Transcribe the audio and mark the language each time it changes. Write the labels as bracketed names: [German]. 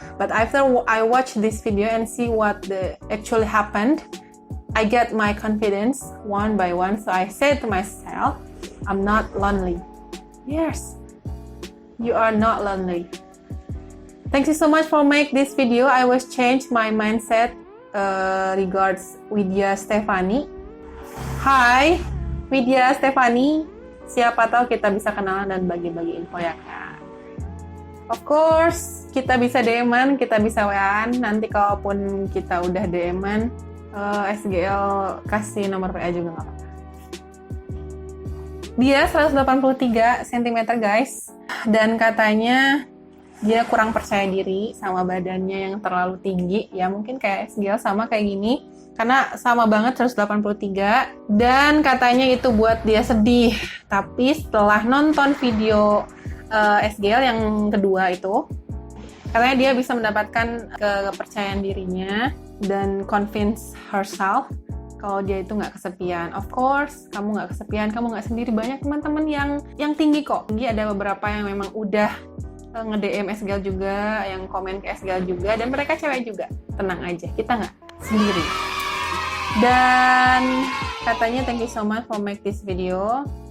[English] But after I watch this video and see what actually happened, I get my confidence one by one. So I said to myself, I'm not lonely. Yes, you are not lonely. Thank you so much for make this video. I was change my mindset regards Widya Stefani. [Indonesian] Hai Widya Stefani, siapa tahu kita bisa kenalan dan bagi-bagi info ya kak. [English] Of course, [Indonesian] kita bisa DM-an, kita bisa WA-an. Nanti kalaupun kita udah DM-an, SGL kasih nomor WA juga nggak apa-apa. Dia 183 cm guys, dan katanya dia kurang percaya diri sama badannya yang terlalu tinggi. Ya mungkin kayak SGL sama kayak gini, karena sama banget 183. Dan katanya itu buat dia sedih. Tapi setelah nonton video SGL yang kedua itu, katanya dia bisa mendapatkan kepercayaan dirinya dan [English] convince herself [Indonesian] kalau dia itu nggak kesepian. [English] Of course, [Indonesian] kamu nggak kesepian, kamu nggak sendiri. Banyak teman-teman yang tinggi kok. Tinggi ada beberapa yang memang udah nge-DM SGL juga, yang komen ke SGL juga, dan mereka cewek juga. Tenang aja, kita nggak sendiri. Dan katanya [English] thank you so much for make this video.